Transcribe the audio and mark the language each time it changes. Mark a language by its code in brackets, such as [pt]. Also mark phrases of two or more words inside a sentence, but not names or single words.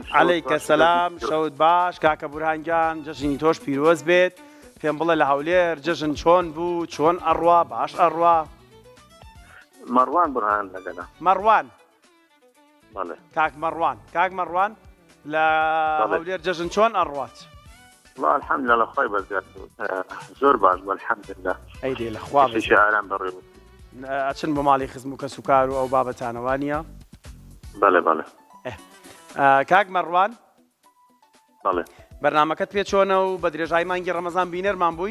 [ar] عەلەیکە سەلام [ckb] شەوت باش کاکە بورهانگیان جەژنی تۆش پیرۆز بێت پێم بڵێ لە هەولێر جەژن چۆن بوو چۆن ئەڕوا باش ئەڕوا مروان برهان لەگەڵا مەڕوان بەڵێ کاک مەڕوان لە هەولێر جەژن چۆن ئەڕوات [ar] والله الحمد لله [ckb] خۆی بەزگار زۆر باش بوو [ar] الحمد لله [ckb] ئەیدێ لە خوا ئارام بەڕێ ئەچن بۆ ماڵی خزم و کەس و کار و ئەو بابەتانەوانە بەڵێ کاک مەڕوان بەڵێ بەرنامەکەت پێ چۆنە و بە درێژای مانگی ڕەمەزان بینەرمان بووی